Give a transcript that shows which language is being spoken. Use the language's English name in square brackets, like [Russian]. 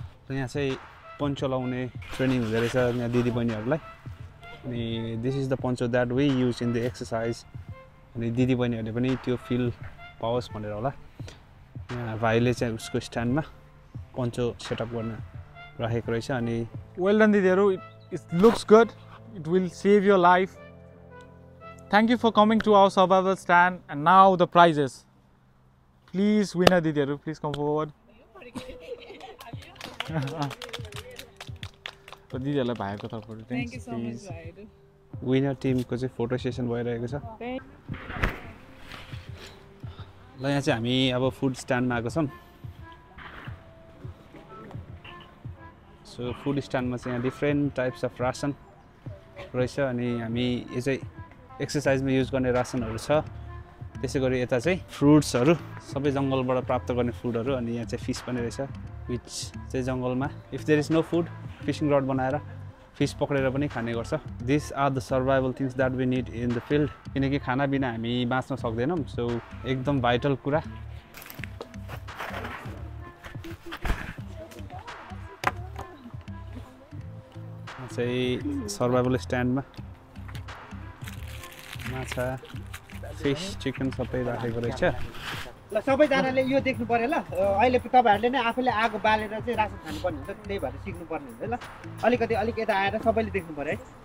[Nepali] यहाँ चाहिँ पन्चो लाउने ट्रेनिङ हुँदो रहेछ यहाँ दिदीबहिनीहरूलाई। [English] अनि this is the poncho that we use in the exercise. [Nepali] अनि दिदीबहिनीहरूले पनि त्यो फिल पाओस् भनेर होला यहाँ भाइले चाहिँ उसको स्ट्यान्डमा पन्चो सेटअप गर्न राखेको रहेछ। अनि [English] Well done दिदीहरू, it looks good, it will save your life. Thank you for coming to our survival stand and now the prizes. Please winner दिदीहरू please come forward. [Nepali] दिदीहरूलाई भाइको तर्फबाट [English] Thank you so much. [Nepali] Winner टिमको चाहिँ photo session भइरहेको छ। ल यहाँ चाहिँ हामी अब फुड स्ट्यान्डमा आएको छौँ। सो फुड स्ट्यान्डमा चाहिँ यहाँ [English] different types of ration [Nepali] रहेछ। अनि हामी यो चाहिँ एक्सर्साइजमा युज गर्ने रासनहरू छ। त्यसै गरी यता चाहिँ फ्रुट्सहरू सबै जङ्गलबाट प्राप्त गर्ने फुडहरू। अनि यहाँ चाहिँ फिस पनि रहेछ विच चाहिँ जङ्गलमा [English] if there is no food [Nepali] fishing rod बनाएर फिस पक्रेर पनि खाने गर्छ। [English] This are the survival things that we need in the field. [Nepali] किनकि खाना बिना हामी बाँच्न सक्दैनौँ। सो एकदम भाइटल कुरा। चाहिँ सर्भाइभल स्ट्यान्डमा माछा फिस चिकन सबै राखेको रहेछ। ल सबैजनाले यो देख्नु पर्यो ल। अहिले तपाईँहरूले नै आफूले आगो बालेर चाहिँ रासन खानुपर्ने हुन्छ, त्यही भएर सिक्नुपर्ने हुन्छ। ल अलिक यता आएर सबैले देख्नु पर्यो है।